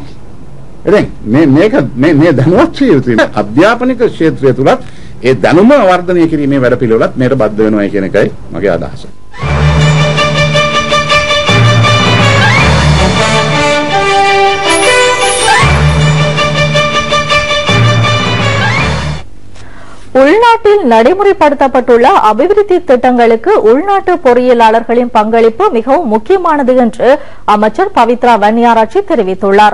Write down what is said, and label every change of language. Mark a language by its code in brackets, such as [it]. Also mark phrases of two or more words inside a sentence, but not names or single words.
[si] ඉතින් මේ දැනුවත් විය යුතුයි. අධ්‍යාපනික ක්ෂේත්‍රය තුලත් ඒ දැනුම වර්ධනය කිරීමේ වැඩපිළිවෙලත් මේකට බද්ධ වෙනවා කියන එකයි මගේ අදහස. [ta] உள்நாட்டில் நடைமுறைப்படுத்தப்பட்டுள்ள அபிவிருத்தி திட்டங்களுக்கு உள்நாட்டு பொறியியலாளர்களின் பங்களிப்பு மிகவும் முக்கியமானது என்று அமைச்சர் பவித்ரா வன்னியாராச்சி தெரிவித்துள்ளார்.